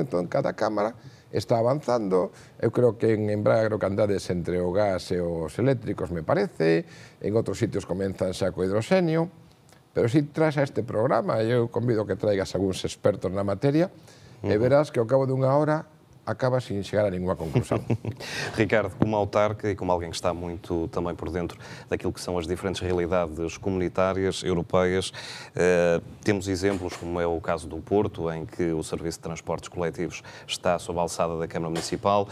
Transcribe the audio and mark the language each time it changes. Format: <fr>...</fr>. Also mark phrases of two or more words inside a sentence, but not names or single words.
<gl>Entón, cada cámara está avanzando, eu creo que en Braga creo que andades entre o gas e os eléctricos, me parece, en outros sitios comenzan xa co hidroxenio, pero si traes a este programa, eu convido que traigas algúns expertos na materia, e verás que ao cabo dunha hora acaba sin chegar a ninguna conclusão.</gl> <pt>Ricardo, como autarca e como alguém que está muito também por dentro daquilo que são as diferentes realidades comunitárias, europeias, temos exemplos, como é o caso do Porto, em que o Serviço de Transportes Coletivos está sob a alçada da Câmara Municipal.</pt>